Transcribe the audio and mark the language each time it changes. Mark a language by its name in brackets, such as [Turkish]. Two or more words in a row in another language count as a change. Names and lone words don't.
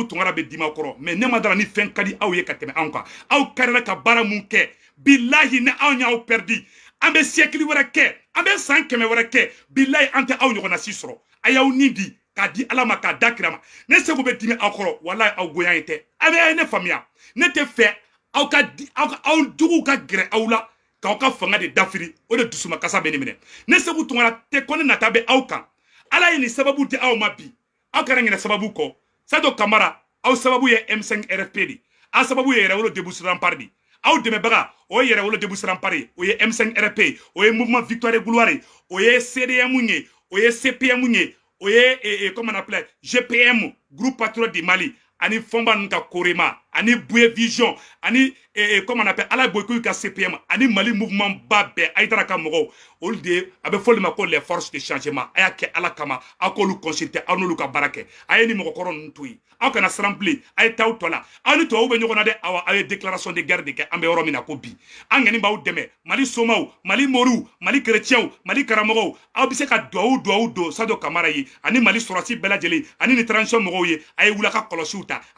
[Bambara] tunkara bɛ dima kɔrɔ mais ne ma dara ni fɛn ka di aw ye ka tɛmɛ anw kan aw kɛrɛla ka baara mun kɛ billahi ne aw ɲaw perdi an bɛ siècle wɛrɛ kɛ an bɛ san 100 wɛrɛ kɛ billahi an tɛ aw ɲɔgɔnna si sɔrɔ a y'aw ni di k'a di ala ma k'a da kira ma ne segu bɛ dimi aw kɔrɔ wallahi aw goya in tɛ a bɛ ne faamuya ne tɛ fɛ aw juguw ka gɛrɛ aw la k'aw ka fanga de dafiri o de dusuma kasa bɛ ne minɛ ne segu tunkara tɛ kɔni nata bɛ aw kan ala ye nin sababu di aw ma bi aw kana ɲinɛ sababu kɔ Sadio Kamara aw sababu ye M5 RFP de aw sababu ye yɛrɛwolo débouche-rempart de aw dɛmɛbaga o ye yɛrɛwolo débouche-rempart ye o ye M5 RFP o ye mouvement victoire et gloire o ye CDM ye o ye CPM ye o ye [French] comment on appelle [Bambara] GPM groupe patriote du Mali ani Fomba nka Korema ani Bouye Vision ani [French] comment on appelle [Bambara] ala boyko ka CPM ani Mali mouvement ba bɛɛ ayitara ka mɔgɔw olu de a bɛ fɔli ma ko [French] les forces de changement [Bambara] a y'a kɛ ala kama aw k'olu consulter aw n'olu ka baara kɛ a ye ni mɔgɔkɔrɔ ninnu to yen aw kana siran bilen a ye taa tɔ la aw ni tubabuw bɛ ɲɔgɔn na dɛ aw ye [French] déclaration de guerre [Bambara] de kɛ an bɛ yɔrɔ min na ko bi an ŋɛni b'aw dɛmɛ Mali somaw Mali moriw Mali chrétiens Mali karamɔgɔw aw bɛ se ka duwawu don Sadio Kamara ye ani Mali sɔrɔsi bɛɛ lajɛlen ani ni transition mɔgɔw ye a ye wula ka kɔlɔsiw ta a